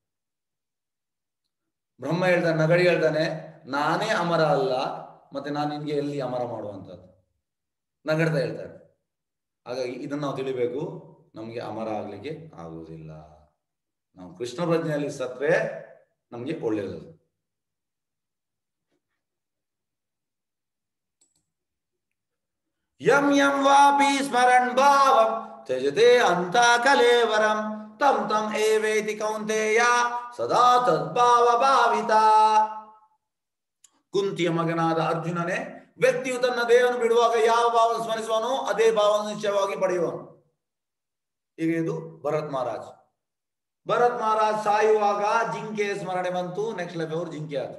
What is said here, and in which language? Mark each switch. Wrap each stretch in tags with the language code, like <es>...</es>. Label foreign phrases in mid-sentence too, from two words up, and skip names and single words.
<kn>ಬ್ರಹ್ಮ ಹೇಳ್ತಾನೆ, ನಗಡಿ ಹೇಳ್ತಾನೆ, ನಾನೇ ಅಮರ ಅಲ್ಲ, ಮತ್ತೆ ನಾನು ನಿನ್ಗೆ ಎಲ್ಲಿ ಅಮರ ಮಾಡುವಂಥದ್ದು? ನಗಡ್ತಾ ಹೇಳ್ತಾರೆ. ಹಾಗಾಗಿ ಇದನ್ನ ನಾವು ತಿಳಿಬೇಕು. ನಮಗೆ ಅಮರ ಆಗ್ಲಿಕ್ಕೆ ಆಗುವುದಿಲ್ಲ. ನಾವು ಕೃಷ್ಣ ಪ್ರಜ್ಞೆಯಲ್ಲಿ ಸತ್ರೆ ನಮಗೆ ಒಳ್ಳೆಯದು.</kn> <sa>ಯಂ ಯಂ ವಾಪಿ ಸ್ಮರನ್ ಭಾವಂ ತ್ಯಜತೆ ಅಂತ ಕಲೇವರಂ ತಂ ತಂ ಏವೇತಿ ಕೌಂತೆಯ ಸದಾ ತದ್ಭಾವ ಭಾವಿತ.</sa> <kn>ಕುಂತಿಯ ಮಗನಾದ ಅರ್ಜುನನೇ, ವ್ಯಕ್ತಿಯು ತನ್ನ ದೇಹವನ್ನು ಬಿಡುವಾಗ ಯಾವ ಭಾವವನ್ನು ಸ್ಮರಿಸುವನೋ ಅದೇ ಭಾವವನ್ನು ನಿಶ್ಚಯವಾಗಿ ಪಡೆಯುವನು. ಈಗ ಇದು ಭರತ್ ಮಹಾರಾಜ್. ಭರತ್ ಮಹಾರಾಜ್ ಸಾಯುವಾಗ ಜಿಂಕೆ ಸ್ಮರಣೆ ಬಂತು,</kn> <en>next life</en> <kn>ಅವರು ಜಿಂಕೆ ಆದ್ರು.</kn>